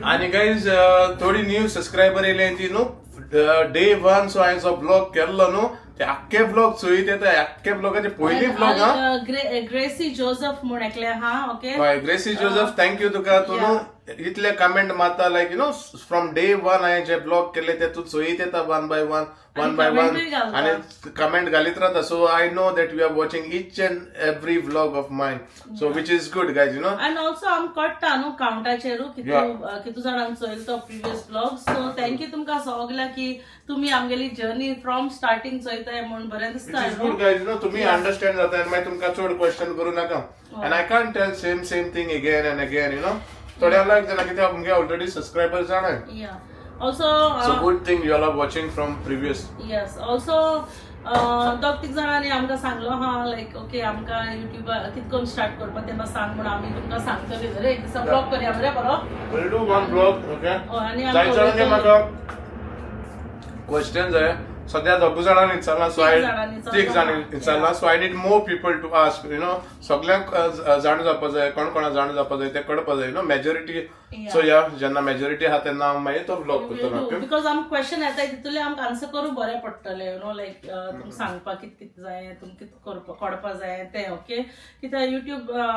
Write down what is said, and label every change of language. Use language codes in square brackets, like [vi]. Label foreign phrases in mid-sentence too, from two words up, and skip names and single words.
[kok] आनी गायज थोडी [en] न्यू सबस्क्रायबर [kok] येयले ती न्हू डे 1 सो हांवें जो ब्लॉग केल्लो न्हू ते आख्खे ब्लॉग चोयत येता आख्खे ब्लॉगाचे पयली ब्लॉग हा ग्रेसी जोसेफ म्हूण एकले हा ओके हय ग्रेसी जोसेफ थँक्यू तुका तूं न्हू इतले कमेंट मारता [en] like you know from day one [kok] हांवें जे ब्लॉग केले ते तूं चोयत येता [en] one by one [kok] आनी कमेंट घालीत रावता [en] so I know that you are watching each and every vlog of mine so which is good guys you know अँड ऑल्सो [kok] आमकां कळटा न्हू काउंटाचेरू कितू जाणांक चोयलो तो [en] प्रिवियस ब्लॉग सो थँक्यू [kok] तुमकां सगळ्या की तुम्ही आमगेली [en] जर्नी फ्रॉम स्टार्टिंग [kok] चोयताय म्हणून बरें दिसता [en] good guys no [kok] तुम्ही अंडरस्टँड जाता आनी मागीर तुमकां चड क्वेश्चन करूं नाका आनी [en] I can't tell same thing again and again you know [kok] थोड्या लायक जाल्यार कित्याक आमगे ऑलरेडी सबस्क्रायबर जाणाय [en] so good thing you are watching from previous येस ऑल्सो [kok] दोग तीग जाणांनी आमकां सांगलो हा लायक ओके आमकां युट्यूब कितें करून स्टार्ट करपा तें सांग म्हणून आमी तुमकां सांगतली रे एक दिसा ब्लॉग करया मरे बरो [en] will do one vlog okay [kok] आनी जायचे म्हाका क्वेश्चन जाय सध्या दोग जाणांनी विचारला [en] सो आय [kok] तीग जाणांनी विचारला [en] सो आय नीड मोर पीपल टू आस्क यू नो [kok] सगळ्यांक जाण जावपा जाय कोण कोणा जाण जावपा जाय ते कळपा जाय नो मेजॉरिटी सो या जेन्ना मेजॉरिटी आहा तेन्ना हांव मागीर तो ब्लॉग करतलो बिकॉज आमकां क्वेश्चन येता तितूंतले आमकां आन्सर करूं बरें पडटलें [en] यू नो लायक [kok] तुमकां सांगपाक कितें कितें जाय तुमकां कितें कळपा जाय तें ओके कित्याक युट्यूब